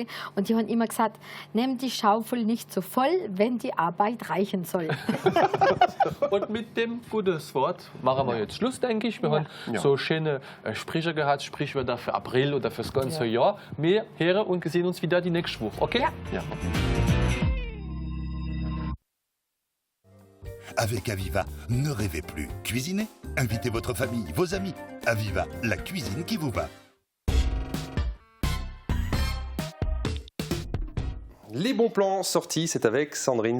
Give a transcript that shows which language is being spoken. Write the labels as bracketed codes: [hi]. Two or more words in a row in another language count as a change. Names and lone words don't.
[de] Und die haben immer gesagt, nimm die Schaufel nicht so voll, wenn die Arbeit reichen soll. Und mit dem guten Wort machen wir jetzt Schluss, denke ich. Wir haben so schöne Sprüche gehabt, Sprichwörter für April oder fürs ganze Jahr. Wir hören und sehen uns wieder die nächste Woche, okay? Ja. [fr] Avec Aviva, ne rêvez plus. Cuisinez, invitez votre famille, vos amis. Aviva, la cuisine qui vous va. Les bons plans sortis, c'est avec Sandrine.